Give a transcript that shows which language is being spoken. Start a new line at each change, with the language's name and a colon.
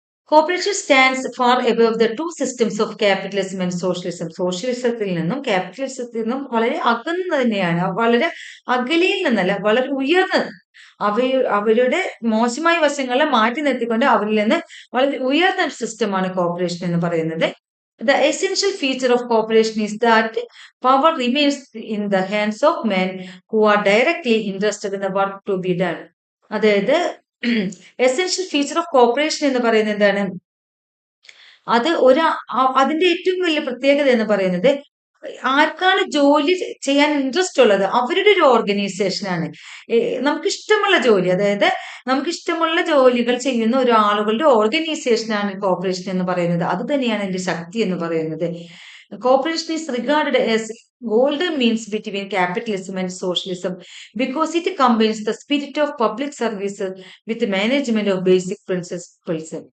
English: Cooperation stands far above the two systems of capitalism and socialism.
Malayalam: സോഷ്യലിസത്തിൽ നിന്നും ക്യാപിറ്റലിസത്തിൽ നിന്നും വളരെ അകന്ന് തന്നെയാണ്, വളരെ അകലയിൽ നിന്നല്ല, വളരെ ഉയർന്നത്. അവരുടെ മോശമായ വശങ്ങളെ മാറ്റി നിർത്തിക്കൊണ്ട് അവരിൽ നിന്ന് വളരെ ഉയർന്ന സിസ്റ്റമാണ് കോപ്പറേഷൻ എന്ന് പറയുന്നത്.
English: The essential feature of cooperation is that power remains in the hands of men who are directly interested in the work to be done.
Malayalam: അതായത്
English: essential feature of cooperation
Malayalam: എന്ന് പറയുന്നത് എന്താണ്? അത് അതിന്റെ ഏറ്റവും വലിയ പ്രത്യേകത എന്ന് പറയുന്നത് ആർക്കാണ് ജോലി ചെയ്യാൻ ഇൻട്രസ്റ്റ് ഉള്ളത് അവരുടെ ഒരു ഓർഗനൈസേഷനാണ്. നമുക്കിഷ്ടമുള്ള ജോലി, അതായത് നമുക്കിഷ്ടമുള്ള ജോലികൾ ചെയ്യുന്ന ഒരാളുകളുടെ ഓർഗനൈസേഷനാണ് കോർപ്പറേഷൻ എന്ന് പറയുന്നത്. അത് തന്നെയാണ് എന്റെ ശക്തി എന്ന് പറയുന്നത്.
English: Cooperation is regarded as golden means between capitalism and socialism because it combines the spirit of public service with the management of basic principles.